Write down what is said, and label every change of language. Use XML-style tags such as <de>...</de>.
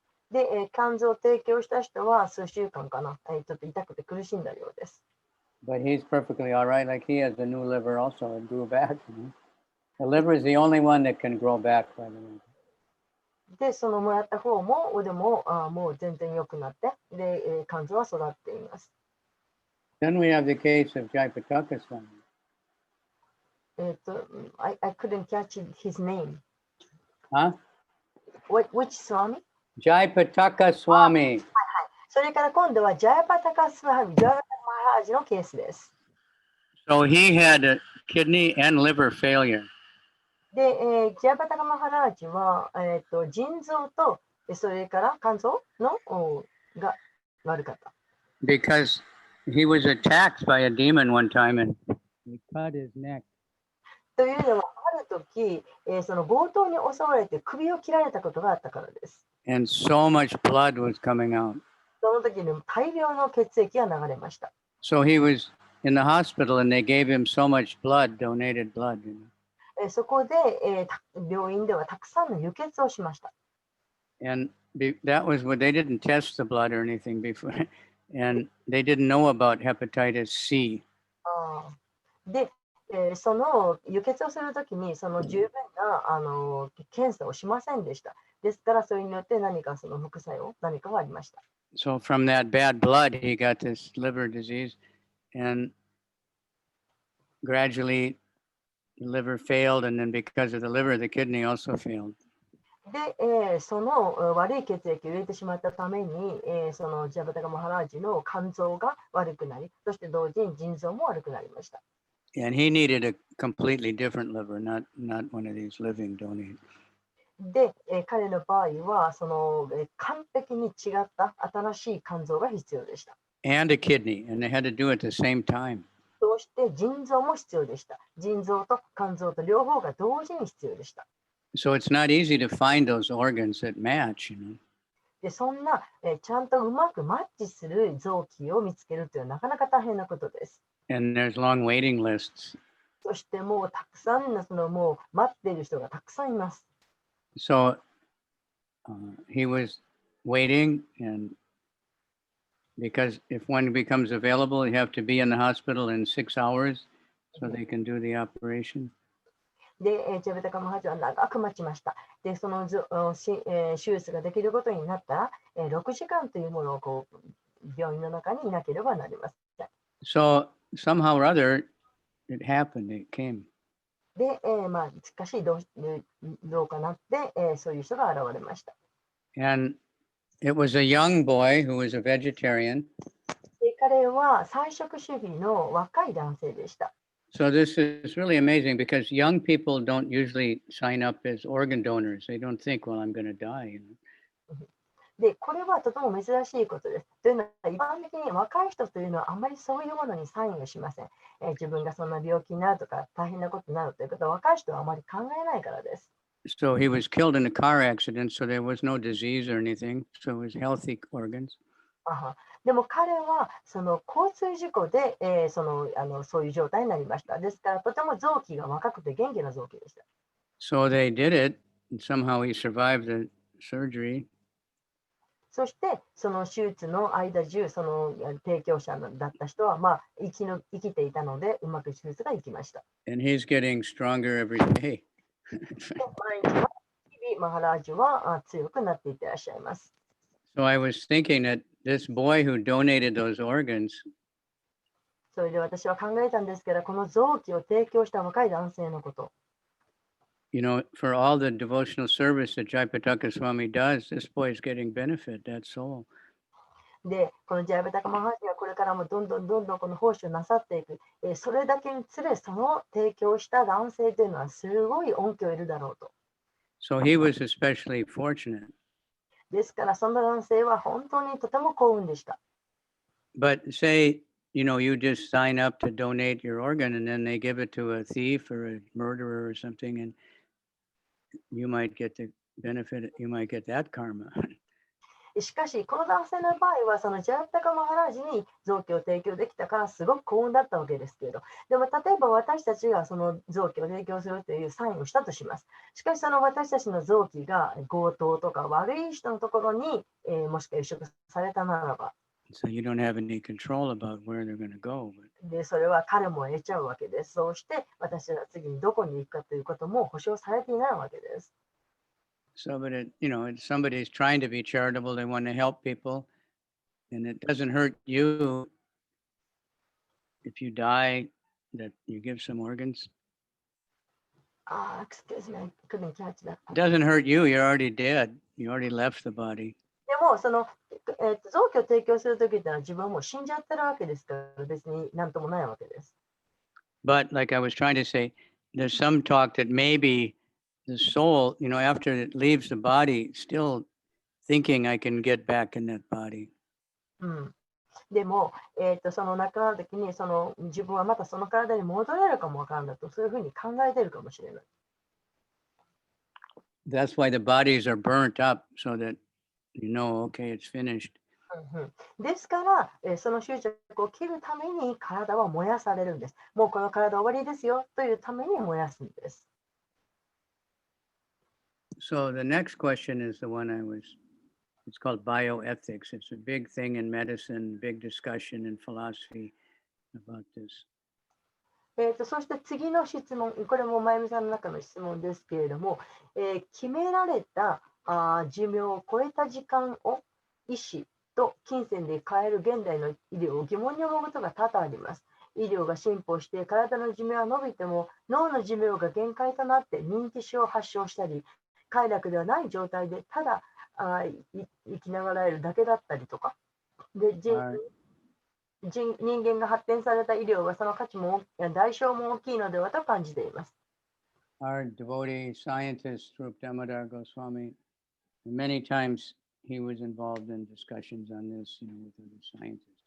<ja>で、肝臓を提供した人は数週間かな、ちょっと痛くて苦しんだようです。</ja> <en>But he's perfectly all right. Like he has a new liver also. It grew back. The liver is the only one that can grow back, by the way.</en> <ja>で、そのもらった方も、でももう全然良くなって、で、肝臓は育っています。</ja> <en>Then we have the case of Jaya Pataka Swami. I couldn't catch his name. Huh? Which Swami? Jaya Pataka Swami.</en> <ja>それから今度はジャヤパタカスワミ、ジャヤパタカマハラージのケースです。</ja> <en>So he had a kidney and liver failure.</en> <ja>で、ジャヤパタカマハラージは、腎臓とそれから肝臓のが悪かった。</ja> <en>Because he was attacked by a demon one time and he cut his neck.</en> <ja>というのは、ある時、その強盗に襲われて首を切られたことがあったからです。</ja> <en>And so much blood was coming out.</en> <ja>その時に大量の血液が流れました。</ja> <en>So he was in the hospital and they gave him so much blood, donated blood.</en> <ja>そこで、病院ではたくさんの輸血をしました。</ja> <en>And that was what they didn't test the blood or anything before. And they didn't know about hepatitis C.</en> <ja>で、その輸血をするときにその十分な検査をしませんでした。ですから、それによって何かその副作用、何かがありました。</ja> <en>So from that bad blood, he got this liver disease, and gradually the liver failed, and then because of the liver, the kidney also failed.</en> <ja>で、その悪い血液を入れてしまったために、そのジャバタガマハラージの肝臓が悪くなり、そして同時に腎臓も悪くなりました。</ja> <en>And he needed a completely different liver, not one of these living donated.</en> <ja>で、彼の場合はその、完璧に違った新しい肝臓が必要でした。</ja> <en>And a kidney, and they had to do it at the same time.</en> <ja>そして腎臓も必要でした。腎臓と肝臓と両方が同時に必要でした。</ja> <en>So it's not easy to find those organs that match,</en> <ja>で、そんな、ちゃんとうまくマッチする臓器を見つけるというのはなかなか大変なことです。</ja> <en>And there's long waiting lists.</en> <ja>そしてもうたくさんのもう待っている人がたくさんいます。</ja> <en>So he was waiting, and because if one becomes available, you have to be in the hospital in 6 hours so they can do the operation.</en> <ja>で、ジャベタカマハジは長く待ちました。で、その手術ができることになったら、6時間というものをこう病院の中にいなければなりません。</ja> <en>So somehow or other, it happened. It came.</en> <ja>で、しかしどうかなって、そういう人が現れました。</ja> <en>And it was a young boy who was a vegetarian.</en> <ja>で、彼は菜食主義の若い男性でした。</ja> <en>So this is really amazing because young people don't usually sign up as organ donors. They don't think, well, I'm going to die.</en> <ja>で、これはとても珍しいことです。というのは、一般的に若い人というのはあんまりそういうものにサインをしません。自分がそんな病気になるとか大変なことになるということは若い人はあまり考えないからです。</ja> <en>So he was killed in a car accident, so there was no disease or anything. So it was healthy organs.</en> <ja>あはでも彼はその交通事故で、そういう状態になりました。ですからとても臓器が若くて元気な臓器でした。</ja> <en>So they did it, and somehow he survived the surgery.</en> <ja>そしてその手術の間中、その提供者だった人は、生きていたので、うまく手術がいきました。</ja> <en>And he's getting stronger every day.</en> <ja>で毎日、日々マハラージュは強くなっていってらっしゃいます。</ja> <en>So I was thinking that this boy who donated those organs,</en> <ja>それで私は考えたんですけど、この臓器を提供した若い男性のこと。</ja> <en>you know, for all the devotional service that Jaya Pataka Swami does, this boy is getting benefit, that soul.</en> <ja>で、このジャヤバタカマハラージがこれからもどんどんこの奉仕をなさっていく。それだけにつれ、その提供した男性というのはすごい恩恵を得るだろうと。</ja> <en>So he was especially fortunate.</en> <ja>ですから、その男性は本当にとても幸運でした。</ja> <en>But say, you know, you just sign up to donate your organ and then they give it to a thief or a murderer or something, and you might get the benefit, you might get that karma.</en> <ja>しかし、この男性の場合は、そのジャヤタカマハラージに臓器を提供できたからすごく幸運だったわけですけれど、でも例えば私たちがその臓器を提供するというサインをしたとします。しかし、その私たちの臓器が強盗とか悪い人のところに、もしくは移植されたならば、</ja> <en>So you don't have any control about where they're going to go.</en> <ja>で、それは彼も得ちゃうわけです。そうして私たちが次にどこに行くかということも保証されていないわけです。</ja> <en>So, but you know, somebody's trying to be charitable, they want to help people, and it doesn't hurt you if you die that you give some organs. Excuse me, I couldn't catch that. It doesn't hurt you, you're already dead. You already left the body.</en> <ja>でも、その、臓器を提供するときってのは自分はもう死んじゃってるわけですから、別になんともないわけです。</ja> <en>But like I was trying to say, there's some talk that maybe the soul, you know, after it leaves the body, still thinking I can get back in that body.</en> <ja>でも、その亡くなるときにその自分はまたその体に戻れるかもわからないと、そういうふうに考えてるかもしれない。</ja> <en>That's why the bodies are burnt up so that you know, okay, it's finished.</en> <ja>ですから、その執着を切るために体は燃やされるんです。もうこの体終わりですよというために燃やすんです。</ja> <en>So the next question is the one it's called bioethics. It's a big thing in medicine, big discussion in philosophy about this.</en> <ja>そして次の質問、これもまゆみさんの中の質問ですけれども、決められた寿命を超えた時間を医師と金銭で変える現代の医療を疑問に思うことが多々あります。医療が進歩して体の寿命は伸びても脳の寿命が限界となって認知症を発症したり、快楽ではない状態でただ生きながらえるだけだったりとか。で人間が発展された医療はその価値も代償も大きいのではと感じています。</ja> <en>Our devotee scientist, Rup Damodar Goswami, many times he was involved in discussions on this, you know, with other scientists.</en>